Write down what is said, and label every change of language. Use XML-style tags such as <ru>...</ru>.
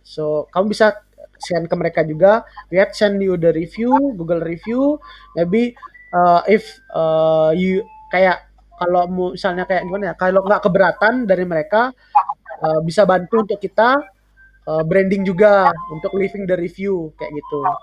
<id>So kamu bisa send ke mereka juga.</id> <en>We have send you the review, Google review. Maybe if you</en> <id>kayak kalau misalnya kayak gimana ya, kalau nggak keberatan dari mereka bisa bantu untuk kita branding juga untuk</id> <en>leaving the review</en> <id>kayak gitu.</id>